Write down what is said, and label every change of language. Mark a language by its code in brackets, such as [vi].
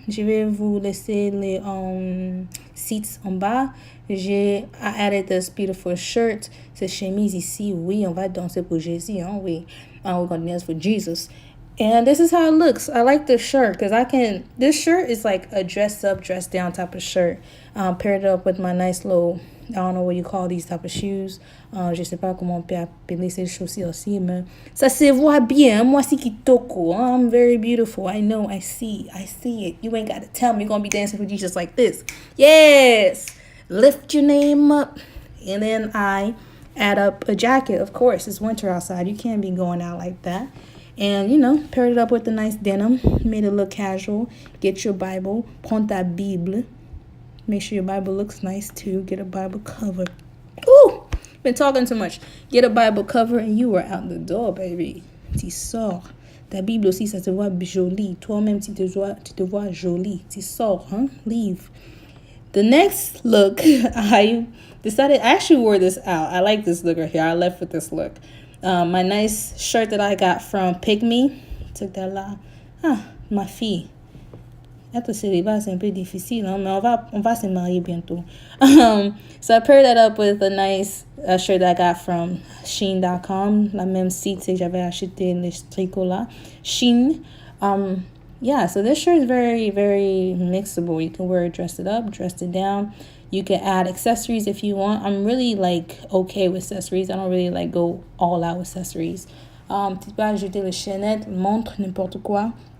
[fr] Je vais vous laisser les seats en bas. [en] I added this beautiful shirt. [fr] Cette chemise ici. Oui, on va danser pour Jésus. Hein? Oui. [en] We're going to dance for Jesus. And this is how it looks. I like this shirt because this shirt is like a dress up, dress down type of shirt. Paired it up with my nice little, I don't know what you call these type of shoes. [fr] Je sais pas comment on peut appeler ces chaussures aussi, mais ça se voit bien. Moi, c'est qui toko. [en] I'm very beautiful. I know, I see it. You ain't got to tell me you're going to be dancing for Jesus like this. Yes! Lift your name up. And then I add up a jacket. Of course, it's winter outside. You can't be going out like that. And, paired it up with the nice denim. Made it look casual. Get your Bible. [fr] Prends ta Bible. [en] Make sure your Bible looks nice, too. Get a Bible cover. Ooh! Been talking too much. Get a Bible cover and you are out the door, baby. [fr] Tu sors. Ta Bible aussi, ça se voit joli. Toi-même, tu te vois joli. Tu sors, hein? [en] Leave. The next look, I actually wore this out. I like this look right here. I left with this look. My nice shirt that I got from Pick Me. Took that [fr] là. Ma fille. Être célibat, c'est un peu difficile, hein? Mais on va se marier bientôt. [en] So I paired that up with a nice shirt that I got from Shein.com. [fr] La même site que j'avais acheté les tricots là. Shein. [en] Yeah, so this shirt is very, very mixable. You can wear it, dress it up, dress it down. You can add accessories if you want. I'm really okay with accessories. I don't really go all out with accessories. [fr] Tu peux ajouter les chaînettes, montres, n'importe quoi.